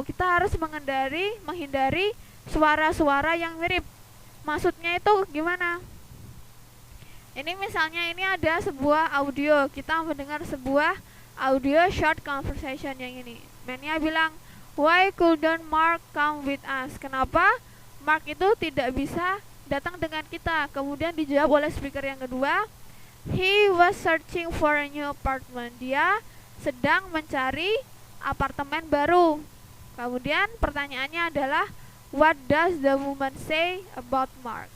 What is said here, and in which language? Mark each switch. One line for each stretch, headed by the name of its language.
Indonesian: Kita harus menghindari suara-suara yang mirip. Maksudnya itu gimana? Ini misalnya ini ada sebuah audio, kita mendengar sebuah audio short conversation yang ini. Mainnya bilang,
English: Why couldn't Mark come with us?
Indonesian: Kenapa Mark itu tidak bisa datang dengan kita? Kemudian dijawab oleh speaker yang kedua,
English: he was searching for a new apartment.
Indonesian: Dia sedang mencari apartemen baru. Kemudian pertanyaannya adalah,
English: what does the woman say about Mark?